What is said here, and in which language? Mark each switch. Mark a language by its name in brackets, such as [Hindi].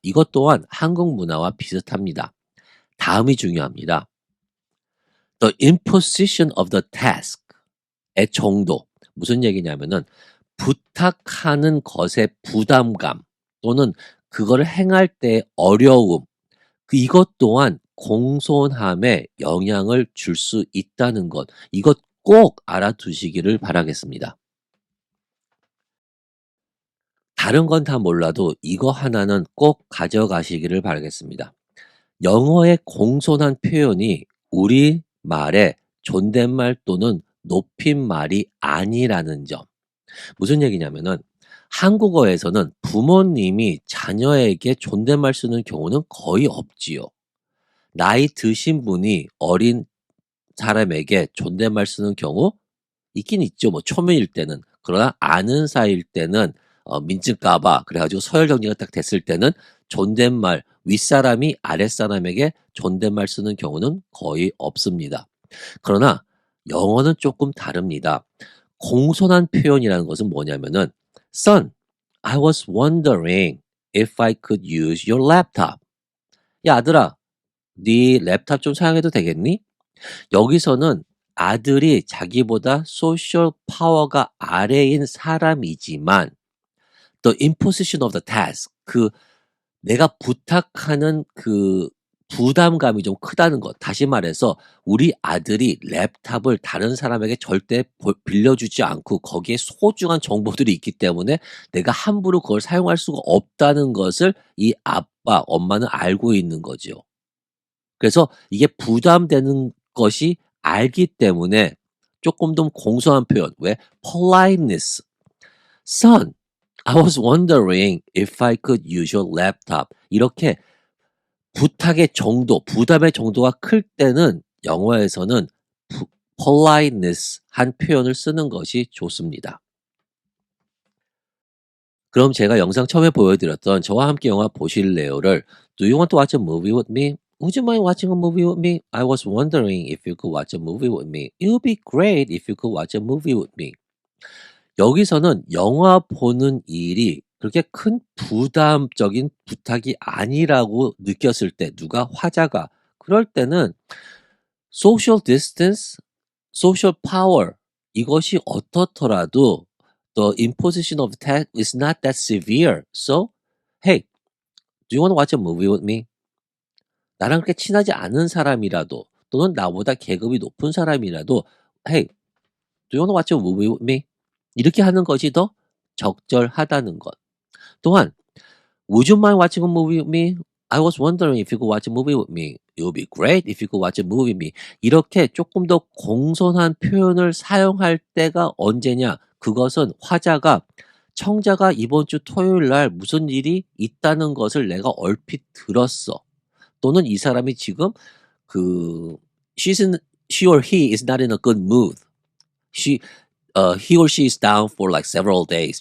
[Korean] 이것 또한 한국 문화와 비슷합니다. 다음이 중요합니다. [English] The imposition of the task 의 정도. [Korean] 무슨 얘기냐면은 부탁하는 것의 부담감 또는 그걸 행할 때 어려움 이것 또한 공손함에 영향을 줄 수 있다는 것. 이것 꼭 알아두시기를 바라겠습니다. 다른 건 다 몰라도 이거 하나는 꼭 가져가시기를 바라겠습니다. 영어의 공손한 표현이 우리 말의 존댓말 또는 높임말이 아니라는 점. 무슨 얘기냐면은 한국어에서는 부모님이 자녀에게 존댓말 쓰는 경우는 거의 없지요. 나이 드신 분이 어린 사람에게 존댓말 쓰는 경우 있긴 있죠. 뭐 초면일 때는. 그러나 아는 사이일 때는 민증까 봐 그래가지고 서열 정리가 딱 됐을 때는 존댓말 윗사람이 아랫사람에게 존댓말 쓰는 경우는 거의 없습니다. 그러나 영어는 조금 다릅니다. [English] 공손한 표현이라는 것은 뭐냐면은 Son, I was wondering if I could use your laptop. [Korean] 야 아들아, 네 랩탑 좀 사용해도 되겠니? 여기서는 아들이 자기보다 소셜 파워가 아래인 사람이지만 the imposition of the task 내가 부탁하는 부담감이 좀 크다는 것. 다시 말해서 우리 아들이 랩탑을 다른 사람에게 절대 빌려주지 않고 거기에 소중한 정보들이 있기 때문에 내가 함부로 그걸 사용할 수가 없다는 것을 이 아빠, 엄마는 알고 있는 거죠. 그래서 이게 부담되는 것이 알기 때문에 조금 더 공손한 표현. 왜? politeness. [English] Son, I was wondering if I could use your laptop. [Korean] 이렇게 부탁의 정도, 부담의 정도가 클 때는 영어에서는 politeness 한 표현을 쓰는 것이 좋습니다. 그럼 제가 영상 처음에 보여드렸던 저와 함께 영화 보실래요를 Do you want to watch a movie with me? [English] Would you mind watching a movie with me? I was wondering if you could watch a movie with me. It would be great if you could watch a movie with me. [Korean] 여기서는 영화 보는 일이 그렇게 큰 부담적인 부탁이 아니라고 느꼈을 때 화자가 그럴 때는 social distance, social power 이것이 어떻더라도 the imposition of tax is not that severe. [English] So, hey, do you want to watch a movie with me? [Korean] 나랑 그렇게 친하지 않은 사람이라도 또는 나보다 계급이 높은 사람이라도 hey, do you want to watch a movie with me? 이렇게 하는 것이 더 적절하다는 것. [English] 또한 Would you mind watching a movie with me? I was wondering if you could watch a movie with me. It would be great if you could watch a movie with me. [Korean] 이렇게 조금 더 공손한 표현을 사용할 때가 언제냐? 그것은 화자가 청자가 이번 주 토요일 날 무슨 일이 있다는 것을 내가 얼핏 들었어. [English] 또는 이 사람이 지금 she or he is not in a good mood. He or she is down for like several days.